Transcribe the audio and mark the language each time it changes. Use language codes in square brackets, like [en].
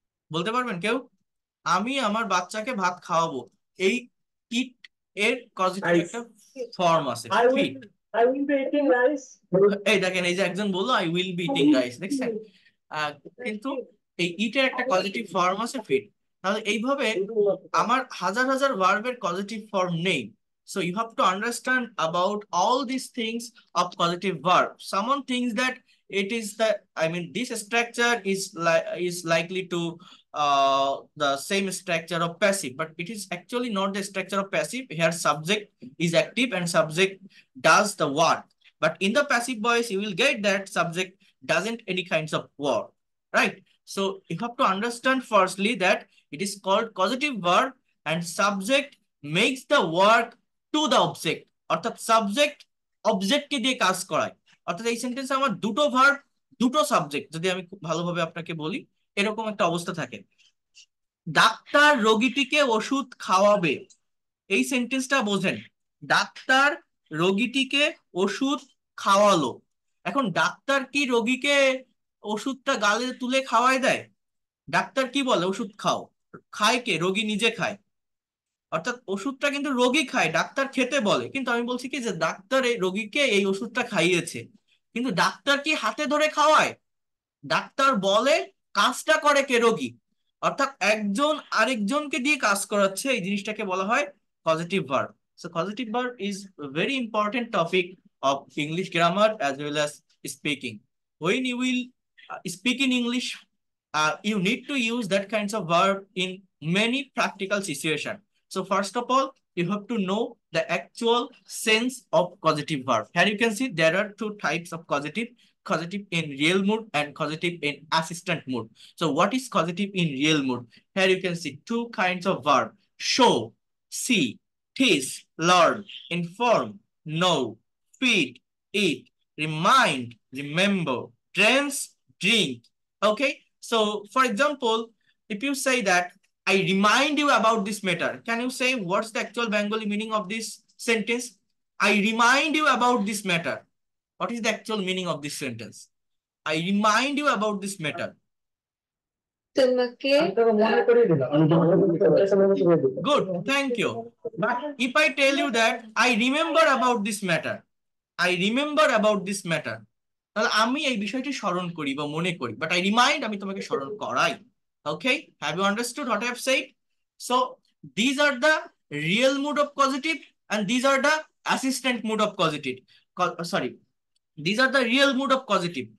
[bn] বলতে পারবেন কেউ? আমি আমার বাচ্চাকে ভাত খাওয়াবো, এই ইট এর পজিটিভ একটা ফর্ম আছে, fit. [en] I will be eating rice. [bn] এই দেখেন, এই যে একজন বললো [en] I will be eating rice, [bn] দেখছেন? কিন্তু এই ইটের একটা পজিটিভ ফর্ম আছে, ফিট। তাহলে এইভাবে আমার হাজার হাজার ভার্বের পজিটিভ ফর্ম নেই। [en] So you have to understand about all these things of positive verb. Someone thinks that it is the, I mean, this structure is likely to the same structure of passive, but it is actually not the structure of passive. Here subject is active and subject does the work. But in the passive voice, you will get that subject doesn't any kinds of work, right? So you have to understand firstly that it is called causative verb and subject makes the work to the object, [bn] অর্থাৎ subject অবজেক্টকে দিয়ে কাজ করায়। অর্থাৎ এই সেন্টেন্সে আমার দুটো verb, দুটো সাবজেক্ট, যদি আমি খুব ভালোভাবে আপনাকে বলি, এরকম একটা অবস্থা থাকে। ডাক্তার রোগীটিকে ওষুধ খাওয়াবে, এই সেন্টেন্সটা বোঝেন। ডাক্তার রোগীটিকে ওষুধ খাওয়ালো। এখন ডাক্তার কি রোগীকে ওষুধটা গালে তুলে খাওয়ায় দেয়? ডাক্তার কি বলে ওষুধ খাও, খায় কে? রোগী নিজে খায়। অর্থাৎ ওষুধটা কিন্তু রোগী খায়, ডাক্তার খেতে বলে। কিন্তু আমি বলছি কি যে ডাক্তার এই রোগীকে এই ওষুধটা খাইয়েছে, কিন্তু ডাক্তার কি হাতে ধরে খাওয়ায়? ডাক্তার বলে, কাজটা করে কে? রোগী। অর্থাৎ একজন আরেকজনকে দিয়ে কাজ করাচ্ছে, এই জিনিসটাকে বলা হয় positive verb. [en] So positive verb is very important topic of English grammar as well as speaking. When you will speak in English, you need to use that kinds of verb in many practical situations. So first of all, you have to know the actual sense of causative verb. Here you can see there are two types of causative: causative in real mood and causative in assistant mood. So what is causative in real mood? Here you can see two kinds of verb: show, see; teach, learn; inform, know; feed, eat; remind, remember; dance, drink. Okay, so for example, if you say that I remind you about this matter, can you say what's the actual Bengali meaning of this sentence? I remind you about this matter. What is the actual meaning of this sentence? I remind you about this matter. [bn] তোমাকে আমি তোকে মনে করিয়ে দিলাম, আমি তোমাকে মনে করিয়ে দিলাম। [en] Good, thank you. But if I tell you that I remember about this matter, I remember about this matter, [bn] তাহলে আমি এই বিষয়টি স্মরণ করি বা মনে করি, [en] but I remind, [bn] আমি তোমাকে স্মরণ করাই। [en] Okay, have you understood what I have said? So these are the real mood of positive and these are the assistant mood of positive. Sorry, these are the real mood of positive.